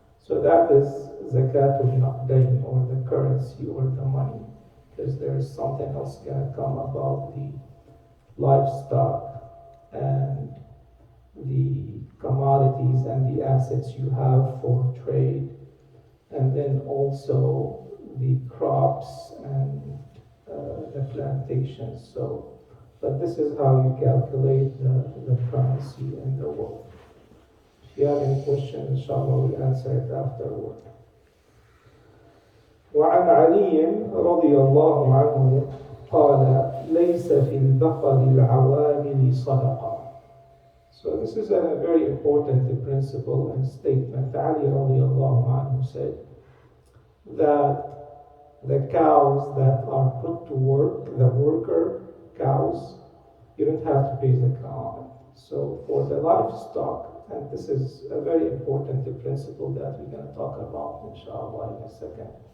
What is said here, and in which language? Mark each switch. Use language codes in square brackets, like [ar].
[en] So that is zakatul naqdain, or the currency, or the money, because there is something else going to come about the livestock and the commodities and the assets you have for trade, and then also the crops and the plantations. So, but this is how you calculate the currency and the wealth. If you have any questions, inshallah, we'll answer it afterward. [ar] وعن علي رضي الله عنه قال: ليس في البقر العوامل صدقة. [en] So this is a very important principle and statement. Ali radiallahu anhu said that the cows that are put to work, the worker cows, you don't have to pay zakah on it. So for the livestock, and this is a very important principle that we're going to talk about inshallah in a second.